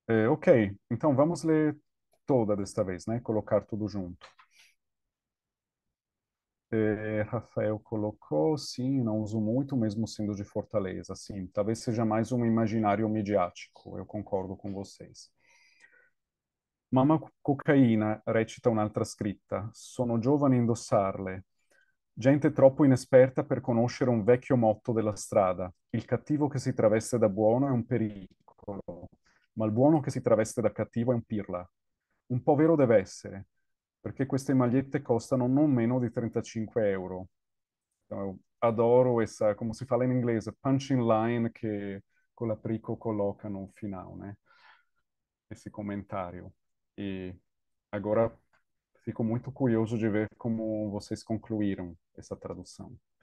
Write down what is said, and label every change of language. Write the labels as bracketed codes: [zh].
[pt] Ok, então vamos ler toda desta vez, né? Colocar tudo junto. Rafael colocou, sim, não uso muito, mesmo sendo de Fortaleza, sim. Talvez seja mais um imaginário midiático, eu concordo com vocês. [it] Mamma cocaina, recita un'altra scritta. Sono giovane a indossarle. Gente troppo inesperta per conoscere un vecchio motto della strada. Il cattivo che si traveste da buono è un pericolo, ma il buono che si traveste da cattivo è un pirla. Un po' vero deve essere, perché queste magliette costano non meno di 35 euro. [pt] Então, eu adoro essa, como se fala em inglês, punching line que Colaprico coloca no final, né? Esse comentário. E agora fico muito curioso de ver como vocês concluíram essa tradução.